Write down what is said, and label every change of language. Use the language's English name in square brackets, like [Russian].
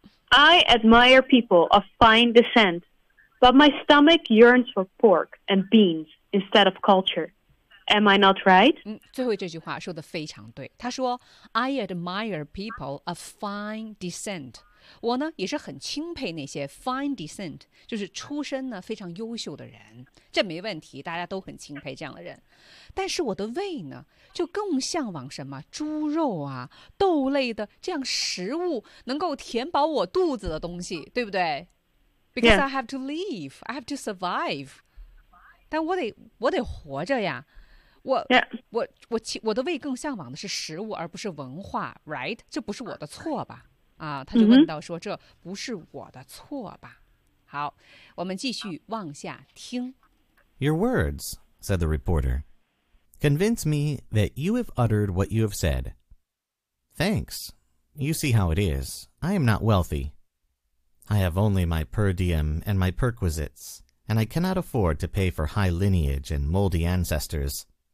[English] I admire people of fine descent, but my stomach yearns for pork and beans instead of culture. Am I not right? [Chinese] 最后这句话说的非常对。他说 [English] ，I admire people of fine descent. [Chinese] 我呢也是很钦佩那些 [English] fine descent， [Chinese] 就是出身呢非常优秀的人，这没问题，大家都很钦佩这样的人。但是我的胃呢就更向往什么猪肉啊、豆类的这样食物，能够填饱我肚子的东西，对不对 ？ [English] Because、 yeah. I have to live, I have to survive， [Chinese] 但我得活着呀。我、 [English] yeah. [Chinese] 我的胃更向往的是食物，而不是文化 ， [English] right？ [Chinese] 这不是我的错吧？啊，他就问到说：“这不是我的错吧？” 好，我们继续往下听。 [English] Your words, said the reporter, convince me that you have uttered what you have said. Thanks. You see how it is. I am not wealthy. I have only my per diem and my perquisites, and I cannot afford to pay for high lineage and moldy ancestors.